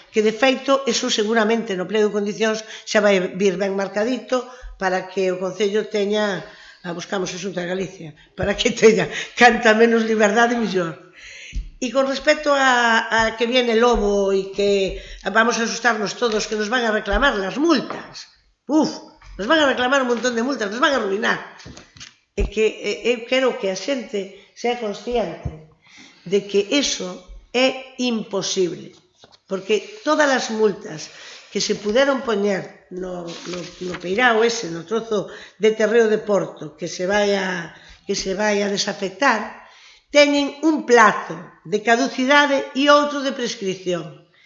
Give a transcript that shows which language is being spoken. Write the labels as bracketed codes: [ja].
[gl] Que, de feito, eso seguramente no pliego de condicións xa vai vir ben marcadito para que o Concello teña... buscamos a Xunta de Galicia, para que teña canta menos liberdade mellor. [es] Y con respecto a que viene el lobo y que vamos a asustarnos todos, que nos van a reclamar las multas, nos van a reclamar un montón de multas, nos van a arruinar. [gl] É que eu quero que a xente sea consciente de que eso é imposible, porque todas as multas que se puderon poñer no peirao ese, no trozo de terreo de Porto que se vai a desafectar, teñen un plazo de caducidade e outro de prescripción.